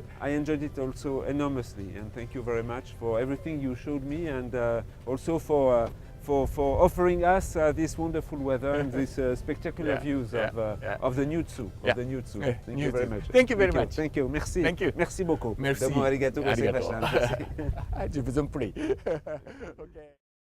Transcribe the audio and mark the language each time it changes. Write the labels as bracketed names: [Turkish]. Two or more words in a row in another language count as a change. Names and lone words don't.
[English] I enjoyed it also enormously, and thank you very much for everything you showed me, and also for offering us this wonderful weather and these spectacular views of the new Tsu. Thank you very much. Thank you very much. Thank you. Merci. Thank you. [French] Merci beaucoup. Merci. [Japanese] どうもありがとうございました. [French] Je vous en prie. Okay.